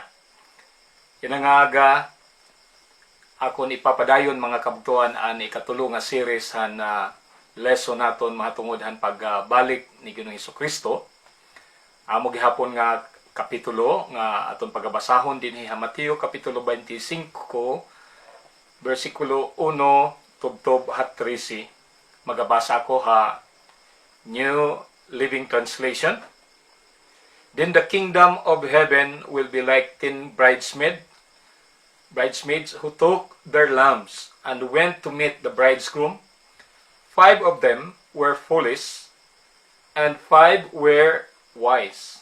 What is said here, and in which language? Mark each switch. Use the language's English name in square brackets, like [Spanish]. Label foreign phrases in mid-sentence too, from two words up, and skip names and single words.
[Waray] Yan ang aga, akon ipapadayon mga kabugtuan an ikatulo nga series han lesson naton mahatungod han pagbalik ni Ginoong Hesukristo. Amo gihapon nga kapitulo nga aton pagabasahon dinhi ha Mateo kapitulo 25 versikulo 1 tubtob hat 13. Magabasa ako ha New Living Translation. [English] Then the kingdom of heaven will be like 10 bridesmaids who took their lamps and went to meet the bridegroom. 5 of them were foolish, and 5 were wise.